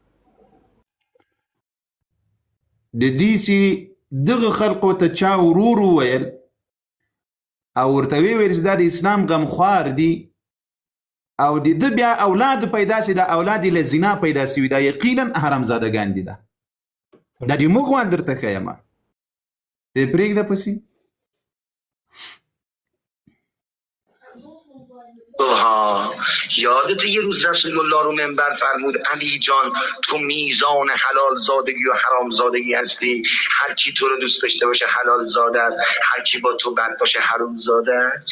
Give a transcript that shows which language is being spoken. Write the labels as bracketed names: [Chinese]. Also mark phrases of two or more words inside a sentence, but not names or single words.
[Pashto] د دې چې دغه خلقو ته چا ورور وویل او ورته ویل چې دا د اسلام غمخوار دي او د ده بیا اولاد پیدا سي، دا اولاد یې له زنا پیدا سوي، دا یقینا حرامزادګان دي. دا دې موږ وال درته ښیم، دې پرېږده پسې. [Persian] یادت یه روز رسول الله رو منبر فرمود علی جان تو میزان حلال زادگی و حرام زادگی هستی، هر کی تو رو دوست داشته باشه حلال زاده است، هر کی با تو بد باشه حرام زاده است.